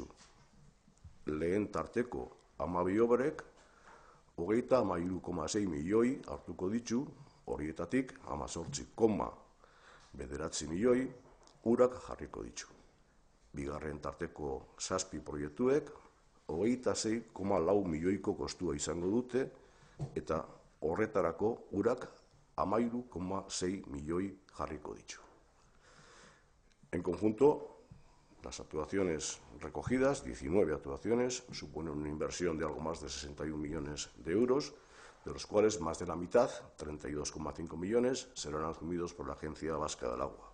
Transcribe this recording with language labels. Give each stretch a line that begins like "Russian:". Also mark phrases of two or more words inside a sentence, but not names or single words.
Basque: Lehen tarteko 12 obrek, 33,6 milioi hartuko ditu, horietatik 18,9 milioi urak jarriko ditu. Bigarren tarteko 7 proiektuek 26,4 milioiko kostua izango dute eta horretarako urak 13,6 milioi jarriko ditu.
Spanish: En conjunto, las actuaciones recogidas, 19 actuaciones, suponen una inversión de algo más de 61 millones de euros, de los cuales más de la mitad, 32,5 millones, serán asumidos por la Agencia Vasca del Agua.